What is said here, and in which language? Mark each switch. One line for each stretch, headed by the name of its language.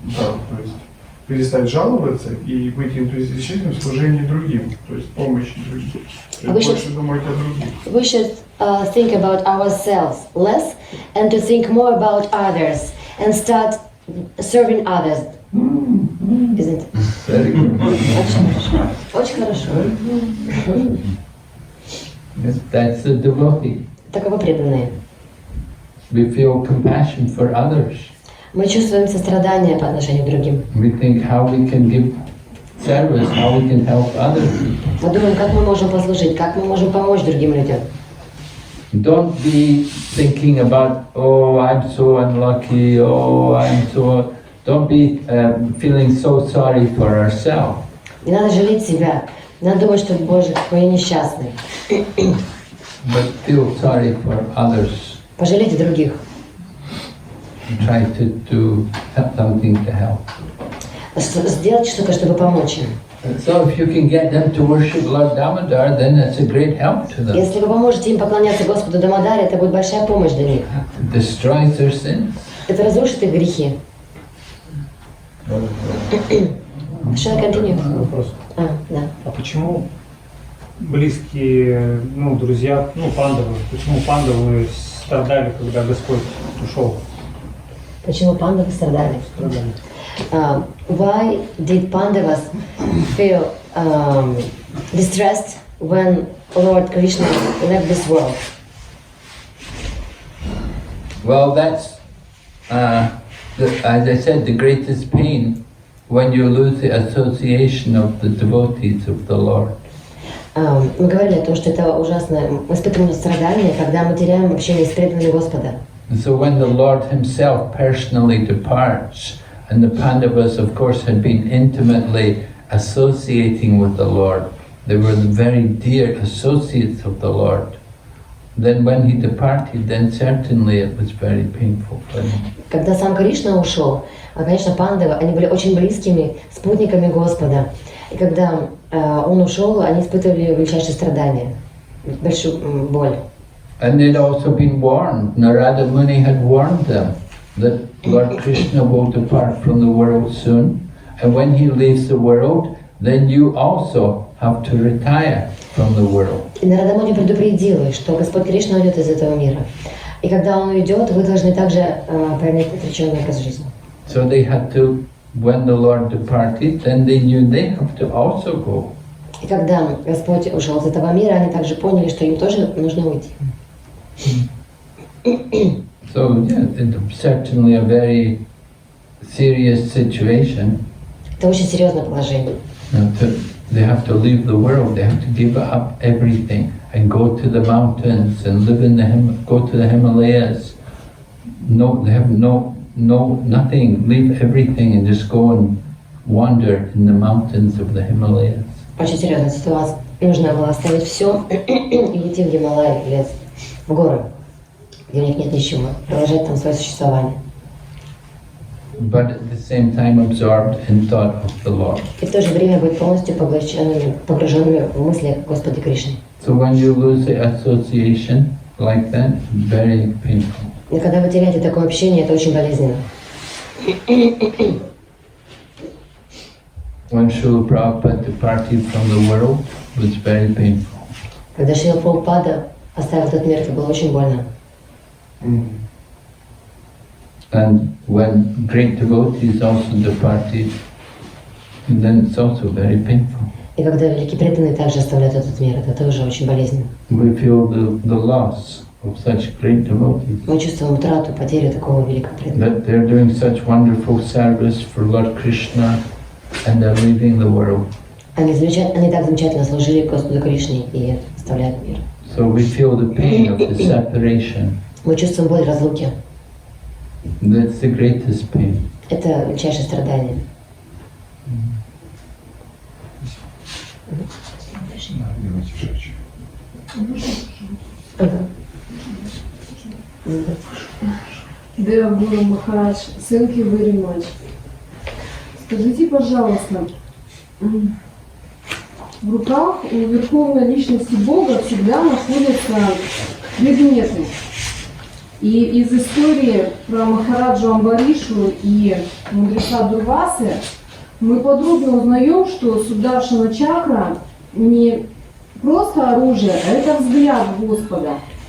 Russian: Да, то есть перестать жаловаться и быть энтузиастичным в служении другим, то есть помощи другим. Больше думать о других.
English: We should think about ourselves less and to think more about others and start serving others. Isn't it? Very good.
Russian: Очень хорошо.
English: Yes, that's the devotee.
Russian: Таковы преданные.
English: We feel compassion for others.
Russian: Мы чувствуем сострадание по отношению к другим.
English: We think how we can give service, how we can help others.
Russian: Мы думаем, как мы можем послужить, как мы можем помочь другим людям.
English: Don't be thinking about, oh, I'm so unlucky, oh, I'm so... Don't be feeling so sorry for ourselves.
Russian: Не надо жалеть себя. Надо думать, что, Боже, какой я несчастный.
English: But feel sorry for others.
Russian: Пожалейте других.
English: Try to do something to help.
Russian: Сделать что-то, чтобы помочь им.
English: So if you can get them to worship Lord Damodar, then that's a great help to them.
Russian: Если вы поможете им поклоняться Господу Дамодаре, это будет большая помощь для них.
English: It destroys their sins.
Russian: Это разрушит их грехи.
English: Shall I continue?
Russian: Вопрос. Да. А почему близкие, друзья, пандавы, почему пандавы страдали, когда Господь ушел? Почему пандавы страдали?
English: Why did Pandavas feel distressed when Lord Krishna left this world? Well, that's, as I said, the greatest pain when you lose the association of the devotees of the Lord.
Russian: Мы говорили о том, что это ужасно, мы испытываем страдания, когда мы теряем общение с преданными Господа.
English: And so when the Lord himself personally departs, and the Pandavas, of course, had been intimately associating with the Lord, they were the very dear associates of the Lord. Then when he departed, then certainly it was very painful for him.
Russian: Когда сам Кришна ушел, конечно, пандавы, они были очень близкими спутниками Господа. И когда он ушел, они испытывали величайшие страдания, большую боль.
English: And they'd also been warned. Narada Muni had warned them that Lord Krishna will depart from the world soon, and when he leaves the world, then you also have to retire from the world.
Russian: И Нарада Муни предупредил, что Господь Кришна уйдет из этого мира. И когда он уйдет, вы должны также принять отреченный образ жизни.
English: So they had to, when the Lord departed, then they knew they have to also go.
Russian: И когда Господь ушел из этого мира, они также поняли, что им тоже нужно уйти.
English: So yeah, it's certainly a very serious situation.
Russian: Это очень серьезное положение.
English: They have to leave the world. They have to give up everything and go to the mountains and live in go to the Himalayas. No, they have nothing. Leave everything and just go and wander in the mountains of the Himalayas.
Russian: Очень серьезная ситуация. Нужно было оставить все и уйти в Гималай, в лес, в горы, где у них нет ничего, продолжать там свое существование.
English: But at the same time absorbed in thought of the Lord.
Russian: И в то же время быть полностью погруженными в мысли Господа Кришны.
English: So when you lose the association like that, very painful.
Russian: И когда вы теряете такое общение, это очень болезненно.
English: When Srila Prabhupada departed from the world, it was very painful.
Russian: Когда Шрила Прабхупада оставил этот мир, это было очень больно.
English: And when great devotees also departed, then it's also very painful.
Russian: И когда великие преданные также оставляют этот мир, это тоже очень болезненно.
English: We feel the loss of such great devotees.
Russian: Мы чувствуем утрату, потерю такого великого преданного.
English: That they're doing such wonderful service for Lord Krishna and they're leaving the world.
Russian: Они так замечательно служили Господу Кришне и оставляют мир.
English: So we feel the pain of the separation.
Russian: Мы чувствуем боль разлуки.
English: That's the greatest pain.
Russian: Это величайшее страдание.
English: Dear Guru Maharaj, thank you very much.
Russian: Скажите, пожалуйста, в руках у Верховной Личности Бога всегда находятся предметы. И из истории про Махараджу Амбаришу и мудреца Дурвасы мы подробно узнаем, что Сударшана чакра не просто оружие, а это взгляд Господа.